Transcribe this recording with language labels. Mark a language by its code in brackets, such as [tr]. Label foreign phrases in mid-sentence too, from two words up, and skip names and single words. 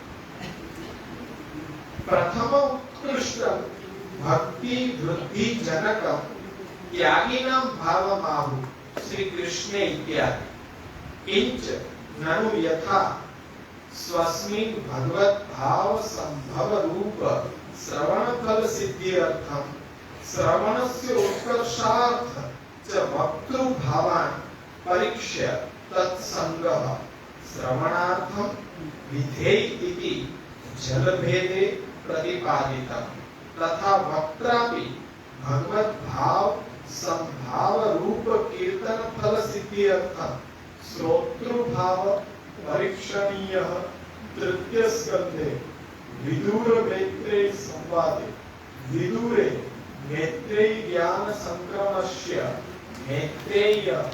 [sa] પ્રથમ ઉત્કૃષ્ટ ભક્તિ વૃદ્ધિ જનક ત્યાગીનામ ભાવમાહુ શ્રી કૃષ્ણે ઇત્યાદિ કિંચ નનુ યથા સ્વસ્મિન ભગવત ભાવ સંભવ રૂપ શ્રવણ ફલ સિદ્ધિ અર્થમ શ્રવણસ્ય ઉત્કર્ષાર્થ ચ વક્તૃ ભાવાન પરીક્ષ્ય તત્સંગઃ श्रवणार्थम विधेय इति जलभेदे प्रतिपादितम तथा वक्त्रापि भगवत भाव संभाव रूप कीर्तन फल सिद्धि अर्थम श्रोतृ भाव परीक्षणीय तृतीय स्कंधे विदुर मैत्रेय संवादे विदुरे मैत्रेय ज्ञान संक्रमस्य मैत्रेय